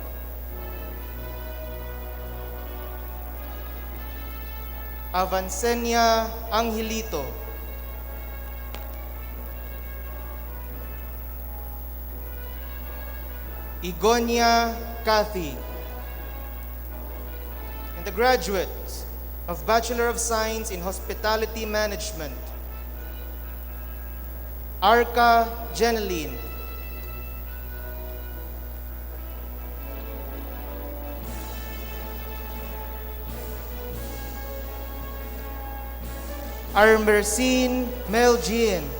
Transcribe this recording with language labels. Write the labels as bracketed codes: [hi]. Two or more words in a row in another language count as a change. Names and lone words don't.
[en] Avancenia Angelito. Igonia Kathy. And the graduates of Bachelor of Science in Hospitality Management. Arca Jeneline. Armercine Melgin.